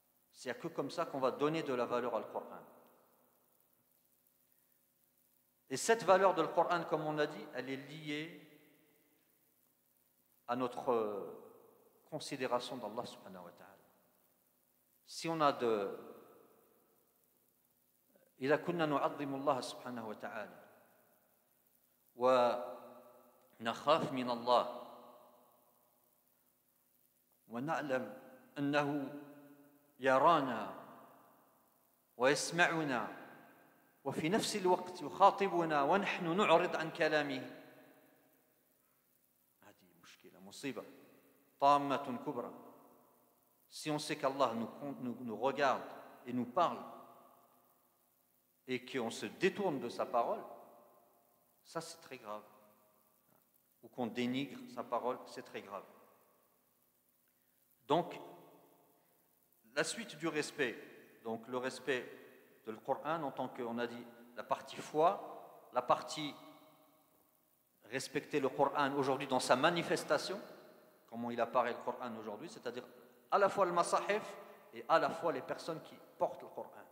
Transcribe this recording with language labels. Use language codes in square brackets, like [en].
[fr] C'est que comme ça qu'on va donner de la valeur au Coran. Et cette valeur de le Coran, comme on a dit, elle est liée à notre considération d'Allah subhanahu wa ta'ala. Si on a [ar] إذا كنا نعظم الله سبحانه وتعالى ونخاف من الله ونعلم أنه يرانا ويسمعنا وفي نفس الوقت يخاطبنا ونحن نعرض عن كلامه هذه مشكلة مصيبة طامة كبرى. [fr] Si on sait qu'Allah nous regarde et nous parle et qu'on se détourne de sa parole, ça c'est très grave. Ou qu'on dénigre sa parole, c'est très grave. Donc, la suite du respect, donc le respect de le Coran en tant qu'on a dit la partie foi, la partie respecter le Coran aujourd'hui dans sa manifestation, comment il apparaît le Coran aujourd'hui, c'est-à-dire à la fois le masahif et à la fois les personnes qui portent le Coran.